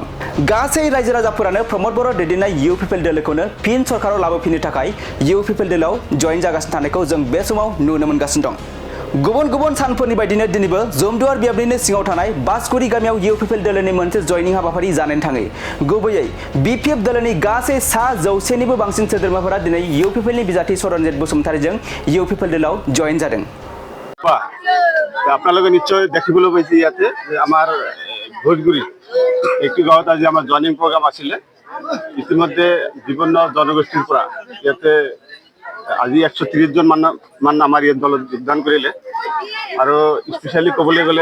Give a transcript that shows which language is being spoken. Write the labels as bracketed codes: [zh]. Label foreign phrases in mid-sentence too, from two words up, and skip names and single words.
[brx] गासै रायजो राजाफोरानो प्रमद बर' दैदेननाय इउ पिपल दलखौनो फिन सरकाराव लाबोफिननो थाखाय इउ पिपल दलाव जयेन जागासिनो थानायखौ जों बे समाव नुनो मोनगासिनो दं। गुबुन गुबुन सानफोरनि बायदिनो दिनैबो जमदुवार बेयावनिनो सिङाव थानाय बासगुरि गामियाव इउ पिपल दलनि मोनसे जयनिं हाबाफारि जानानै थाङो। गुबैयै बिपिएफ दलनि गासै 100निबो बांसिन सोद्रोमाफोरा दिनै इउ पिपलनि बिजाथि सरनजित बसुमतारीजों इउ पिपल दलाव जयेन जादों। [as] আপোনালোকে নিশ্চয় দেখিবলৈ পাইছে ইয়াতে আমাৰ ভোজগুৰি একটি গাঁৱত আজি আমাৰ [en] joining program [as] আছিলে। ইতিমধ্যে বিভিন্ন জনগোষ্ঠীৰ পৰা ইয়াতে আজি 130 জন মান আমাৰ ইয়াত দলত যোগদান কৰিলে আৰু স্পেচিয়েলি ক'বলৈ গ'লে